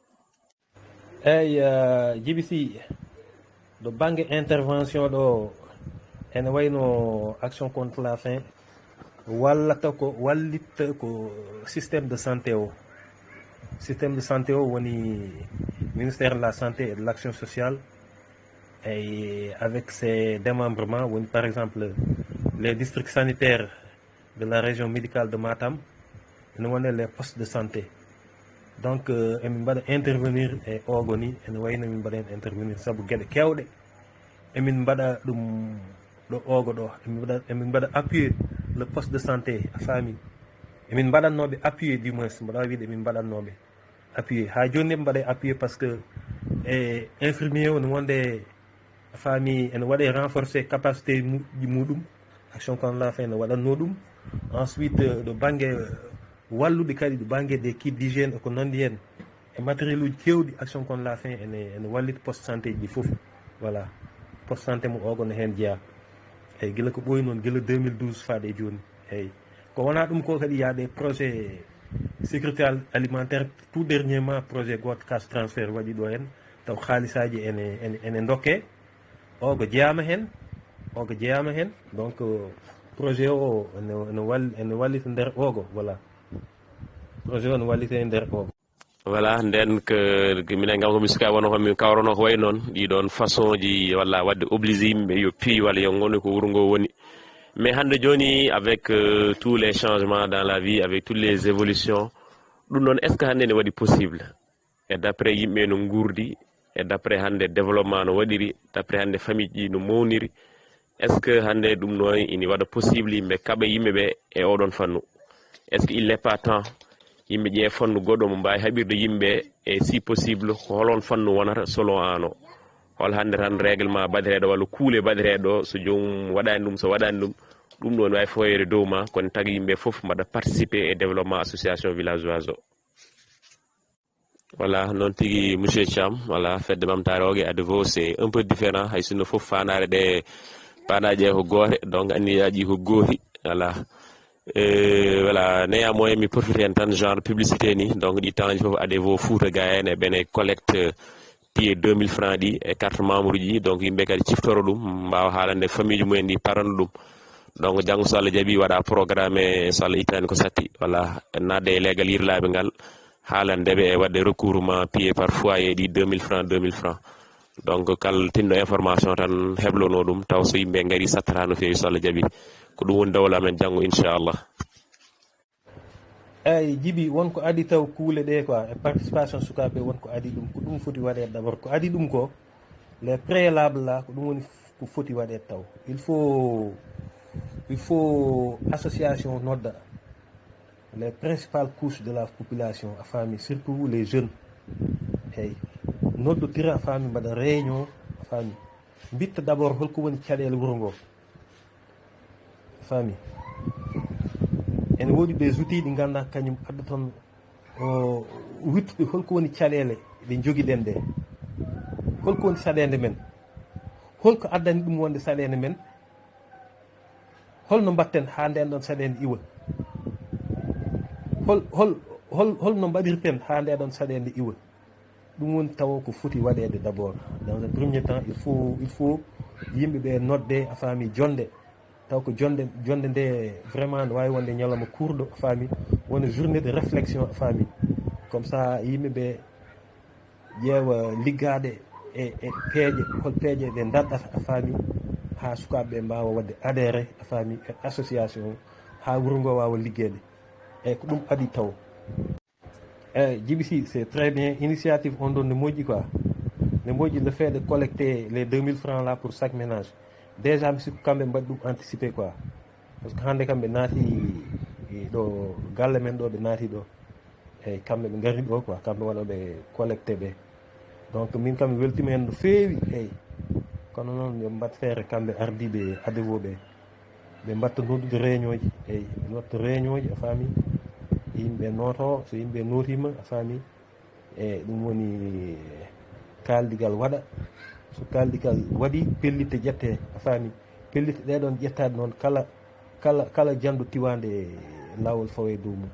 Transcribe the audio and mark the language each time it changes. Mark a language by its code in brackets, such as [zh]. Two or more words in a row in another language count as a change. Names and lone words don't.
[ff] eyyi Djiby Sy ɗo banggue intervention ɗo ene wayno [fr] Action contre la faim [ff] wallata ko wallitta ko [fr] systéme de santé [ff] o. [fr] Système de santé [ff] o woni [fr] ministère de la santé et de l'action sociale et avec ses démembrements woni par exemple les districts sanitaires de la région médicale de Matam [ff] ene wone [fr] les postes de santé. [ff] Donc emin mbaɗa intervenir e ogo ni ene wayno min mbaɗa hen intervenir saabu gueɗe kewɗe emin mbaɗa ɗum ɗo ogo ɗo emin mbaɗa [fr] appuyer le poste de santé [ff] a faami emin mbaɗannoɓe [fr] appuyer du moins [ff] mbaɗa wiide emin mbaɗannoɓe appuyer ha joni eɓe mbaɗa [fr] appuyer par ce que [ff] e infirmier o ne wonde a faami ene waɗe [fr] renforcer capacité [ff] ji muɗum [fr] Action contre la faim [ff] ne waɗanno ɗum ensuite ɗo banggue wallude kadi ɗo banggue [fr] des kits d'hygiène [ff] eko nandi hen e matériel uji kewɗi [fr] Action contre la faim [ff] ene wallita [fr] poste santé [ff] ji foof. Voilà, [fr] poste santé [ff] mo ogo ne hen jeeya eyyi guila ko ɓooyi noon guila 2012 faade joni eyyi ko wona ɗum ko kadi ya [fr] des projets sécurité alimentaire tout dernièrement projet [ff] goto [fr] cash transfert [ff] waɗi ɗo hen taw haalisaji ene dokke ogo jeeyama hen [fr] donc projet [ff] o ene wallita nder ogo. Voilà, projet o ne wallita e nder ogo. Voilà, nden que minen gam komi suka wono komi kawrano ko way noon ɗiɗon façon ji walla wadde obligé yimɓe yo piy walla yo gonu ko wuuro ngo woni. [fr] Mais hande joni avec tous les changements dans la vie, avec toutes les évolutions, [ff] ɗum noon [fr] est ce que [ff] hande ne waɗi [fr] possible et d' après [ff] yimɓe no gurdi [fr] et d' après [ff] hande développement no waɗiri [fr] d' après [ff] hande famille ji no mawniri, [fr] est ce que [ff] hande ɗum noon ini waɗa possible yimɓe kaɓa yimɓeɓe e oɗon fannu? [fr] Est ce que il n' est pas temps [ff] yimɓe ƴee fannu goɗɗo mo mbawi haɓirde yimɓe e [fr] si possible [ff] ko holon fannu wonata selon an o? Hol hande tan règlement baɗireɗo walla kuule baɗireɗo so jomum waɗani ɗum so waɗani ɗum ɗum ɗo ne wawi foyere dow ma kono tagi yimɓe foof mbaɗa participer e [fr] développement association villageoise [ff] o. Voilà, noon tigui monsieur Thiam, voilà fedde ɓamtare ogue [fr] à nouveau c'est un peu différent [ff] hay sinno foof fanare ɗe panaje ko goote donc anniyaji ko gooti. Voilà, voilà néanmoins mi profite hen tan [fr] genre publicité [ff] ni donc ɗi temps ji foof ade vo Fouta ga en e ɓene [fr] collecte pied 2000 francs [ff] ɗi e [fr] carte membre [ff] ji donc yimɓe kadi ciftoro ɗum mbawa haalande famille ji mumen ɗi parana ɗum. Donc janggo so Allah jaaɓi waɗa programme so Allah ittani ko satti voilà nadde e leegal yirlaɓe ngal haalandeɓe e wadde [fr] recouvrement pied par foyer [ff] ɗi [fr] 2000 francs. [ff] Donc kala tinɗo information tan heblono ɗum taw so yimɓe gari sattata no fewi so Allah jaaɓi ko ɗum woni dawla men janggo inchallah. eyyi Djiby wonko adi taw kuule ɗe quoi e participation sukaɓe wonko adi ɗum ko ɗum foti waɗede [fr] d' abord [ff] ko adi ɗum ko [fr] les préalables là [ff] ko ɗum woni ko foti waɗede taw [fr] il faut association [ff] nodda [fr] les principales couches de la population [ff] a faami [fr] surtout les jeunes [ff] eyyi noddotira a faami mbaɗa réunion a faami bitta [fr] d' abord [ff] holko woni caɗele wuuro ngo a faami ene woodi [fr] des outils [ff] ɗi ganduɗa kañum adda toon wittude holko woni caɗele ɗe joguiɗen ɗe holko woni saɗede men holko addani ɗum wonde saɗede men holno mbatten ha nden ɗon saɗede iwa holno mbaɗirten ha nde ɗon saɗede iwa ɗum woni taw ko foti waɗede [fr] d' abord dans un premier temps il faut [ff] yimɓeɓe nodde a faami jonde taw ko jonde nde vraiment ne wawi wonde ñalawma kurɗo a faami wona [fr] journée de réflexion [ff] a faami comme ça yimɓeɓe ƴeewa liggade e peeje hol peeje ɗe daɗɗata a faami ha sukaɓeɓe mbawa wadde adhéré a faami e association ha wuuro ngo wawa ligguede eyyi ko ɗum adi taw eyyi Djiby Sy [fr] c'est très bien initiative [ff] on ɗon ne moƴƴi [fr] quoi [ff] ne moƴƴi [fr] le fait de collecter les 2000 francs là pour chaque ménage déjà [ff] mi sikku kamɓe mbaɗi ɗum [fr] anticipé quoi [ff] par ce que hande kam ɓe naati ɗo galle men ɗo ɓe naati ɗo eyyi kamɓe ɓe gari ɗo quoi kamɓe waɗoɓe collecté ɓe donc min kam mi weltima hen no feewi eyyi kono noon yo mbat feere kamɓe ardiɓe ADEVO ɓe mbatta noddude réunion ji eyyi ɓe notta réunion ji a faami yimɓe noto so yimɓe notima a faami e ɗum woni kaldigal waɗa so kaldigal waɗi pellite ƴette a faami pellite ɗeɗon ƴettade noon kala jandu tiwande lawol fawe dow mum.